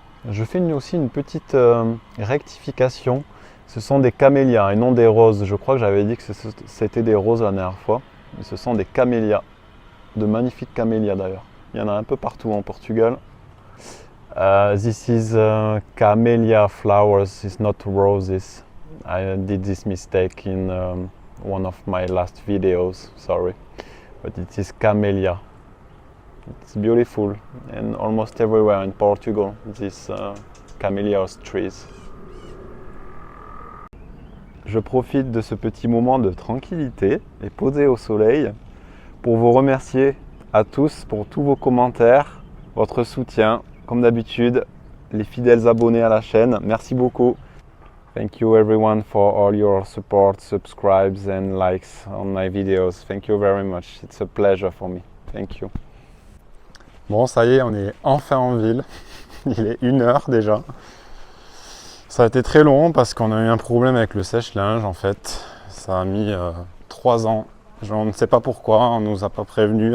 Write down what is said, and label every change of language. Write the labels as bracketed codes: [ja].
[fr] Je fais aussi une petite rectification. Ce sont des camélias et non des roses. Je crois que j'avais dit que c'était des roses la dernière fois. Mais ce sont des camélias. De magnifiques camélias d'ailleurs. Il y en a un peu partout en Portugal. [en] This is camellia flowers, it's not roses. I did this mistake in one of my last videos, sorry. But it is camellia. It's beautiful and almost everywhere in Portugal, these camellia trees. [fr] Je profite de ce petit moment de tranquillité et posé au soleil pour vous remercier à tous pour tous vos commentaires, votre soutien. Comme d'habitude, les fidèles abonnés à la chaîne, merci beaucoup. [en] Thank you everyone for all your support, subscribes and likes on my videos. Thank you very much. It's a pleasure for me. Thank you. [fr] Bon, ça y est, on est enfin en ville. Il est 1h déjà. Ça a été très long parce qu'on a eu un problème avec le sèche-linge en fait. Ça a mis 3 ans. On ne sait pas pourquoi, on ne nous a pas prévenu.